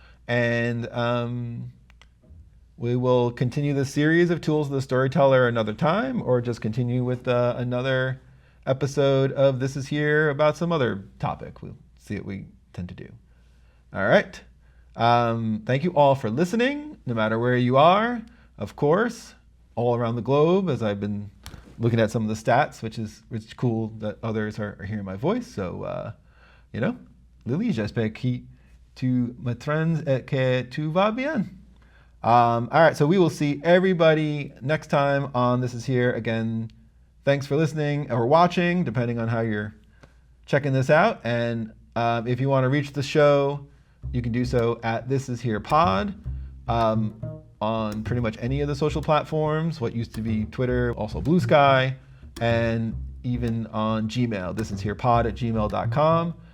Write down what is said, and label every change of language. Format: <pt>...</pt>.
<en>And we will continue this series of tools of the Storyteller another time, or just continue with another episode of This Is Here about some other topic. We'll see what we tend to do. All right. Thank you all for listening, no matter where you are, of course, all around the globe, as I've been looking at some of the stats, which is cool that others are hearing my voice. So, you know,</en> <fr>Lily, j'espère que tu m'entends et que tu vas bien.</fr> <en>All right, so we will see everybody next time on This Is Here. Again, thanks for listening or watching, depending on how you're checking this out. And if you want to reach the show, you can do so at This Is Here Pod on pretty much any of the social platforms, what used to be Twitter, also Blue Sky, and even on Gmail, thisisherepod@gmail.com.</en>